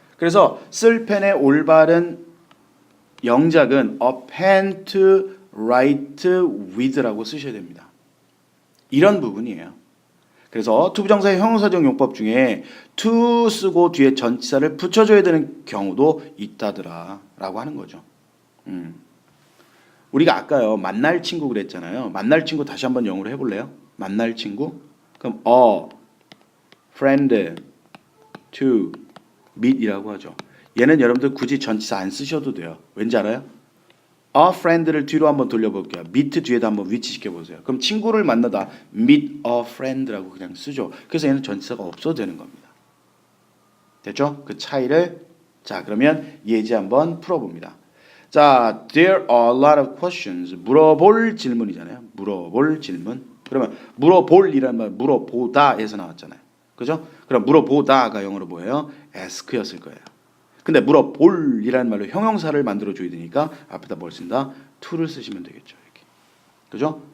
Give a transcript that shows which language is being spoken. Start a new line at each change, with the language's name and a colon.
Korean: 그래서 쓸 펜의 올바른 영작은
English: a pen to write with
Korean: 라고 쓰셔야 됩니다. 이런 부분이에요. 그래서 투부정사의 형용사적 용법 중에 to 쓰고 뒤에 전치사를 붙여줘야 되는 경우도 있다더라 라고 하는 거죠. 우리가 아까요 만날 친구 그랬잖아요. 만날 친구 다시 한번 영어로 해볼래요? 만날 친구? 그럼
English: a friend to meet
Korean: 이라고 하죠. 얘는 여러분들 굳이 전치사 안 쓰셔도 돼요. 왠지 알아요? a friend를 뒤로 한번 돌려볼게요. meet 뒤에다 한번 위치시켜 보세요. 그럼 친구를 만나다
English: meet a friend
Korean: 라고 그냥 쓰죠. 그래서 얘는 전치사가 없어도 되는 겁니다. 됐죠? 그 차이를 자 그러면 예제 한번 풀어봅니다.
English: 자, there are a lot of questions.
Korean: 물어볼 질문이잖아요. 물어볼 질문. 그러면 물어볼이라는 말 물어보다에서 나왔잖아요. 그죠? 그럼 물어보다가 영어로 뭐예요? ask였을 거예요. 근데 물어볼이라는 말로 형용사를 만들어 줘야 되니까 앞에다 뭘 쓴다? to를 쓰시면 되겠죠. 이렇게. 그죠?